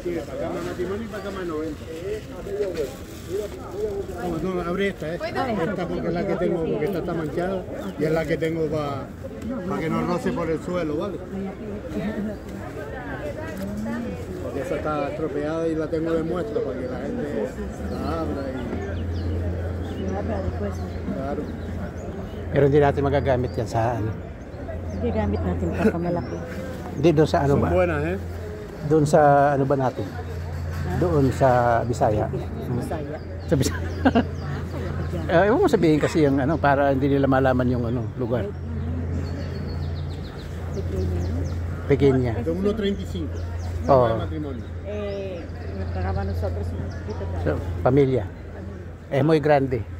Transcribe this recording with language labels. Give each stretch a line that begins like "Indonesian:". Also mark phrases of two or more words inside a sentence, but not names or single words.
Spanish: Sigue para cama de matrimonio y para cama de 90. No, abre esta, esta porque es la que tengo, porque esta está manchada y es la que tengo para que no roce por el suelo, ¿vale? Porque esa está estropeada y la tengo de muestra para que la gente la abra y... Claro.
Filipino: Pero hindi natin magagamit yan sa ano. Hindi gamit natin pa malaki. Hindi doon sa ano ba?
Spanish: Son buenas, ¿eh?
Filipino: Doon sa ano ba natin? Doon sa Bisaya. Bisaya. Sa Bisaya. Ewan mo sabihin kasi yung ano para hindi nila malaman yung ano lugar.
Spanish: Pequeña. De 1.35. Oh. Matrimonio. Nos pagaba nosotros un poquito de... So, familia. Es muy grande.